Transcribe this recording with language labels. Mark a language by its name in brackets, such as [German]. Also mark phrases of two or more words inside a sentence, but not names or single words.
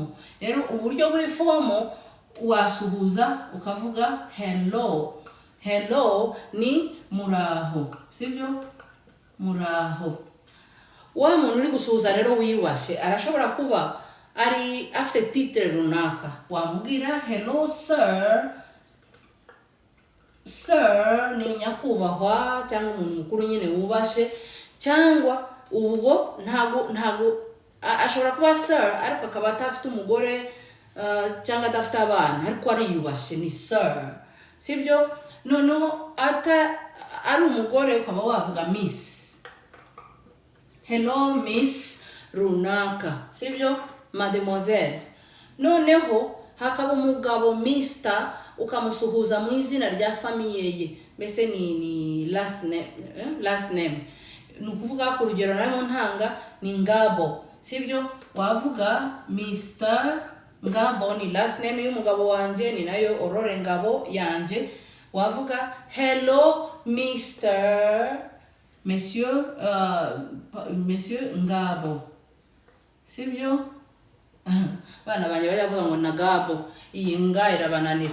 [Kinyarwanda] Rero uburyo buri formal wasuhuza ukavuga hello. Hello ni muraho. Sibyo? Muraho. Wa muntu uri gusuhuza rero wiyubashye arashobora kuba ari afite titre runaka. Wamubwira [English] hello sir. [Kinyarwanda] Sir ni nyakubahwa cyangwa umuntu mukuru nyine wubashe, cyangwa ubwo ntago ashobora kuba sir ariko akaba atafite umugore cyangwa atafite abana ariko ari yubashe ni sir. Sibyo? Noneho ari umugore ukaba wavuga miss. [English] Hello miss [Kinyarwanda] runaka. Sibyo? Mademoiselle. Noneho hakaba umugabo Mr. ukamusuhuza mu izina rya famiye ye. Mbese ni [English] last name. [Kinyarwanda] Nukuvuga ku rugero narimo ntanga ni Ngabo. Sibyo? Wavuga Mr. Ngabo ni [English] last name [Kinyarwanda] y'umugabo wanje, ni nayo Aurore Ngabo yanje. Wavuga hello Monsieur Ngabo. Sibyo? Bana banje bavuga ngo Nagabo, iyi nga irabananira.